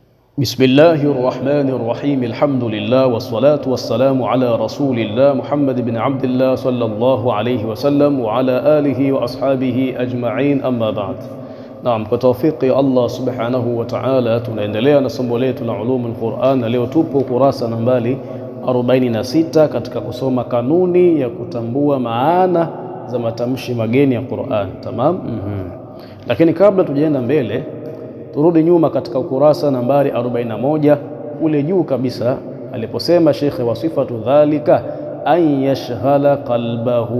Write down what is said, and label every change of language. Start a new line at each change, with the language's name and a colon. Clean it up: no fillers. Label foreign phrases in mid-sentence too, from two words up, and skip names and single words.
Arabic: بسم الله الرحمن الرحيم. الحمد لله والصلاة والسلام على رسول الله محمد بن عبد الله صلى الله عليه وسلم وعلى آله وأصحابه أجمعين. أما بعد.
Swahili: Naam, kwa tawfiki Allah
Arabic: سبحانه وتعالى
Swahili: tunaendelea na somo letu la
Arabic: علوم القرآن,
Swahili: na leo tupo kurasa nambari 46 katika kusoma kanuni ya kutambua maana za matamshi mageni ya Qur'an. Tamam? Lakini kabla tujaenda mbele, turudi nyuma katika ukurasa nambari 41 ule juu kabisa aliposema Sheikh
Arabic: وصفة ذلك أن يشغل قلبه.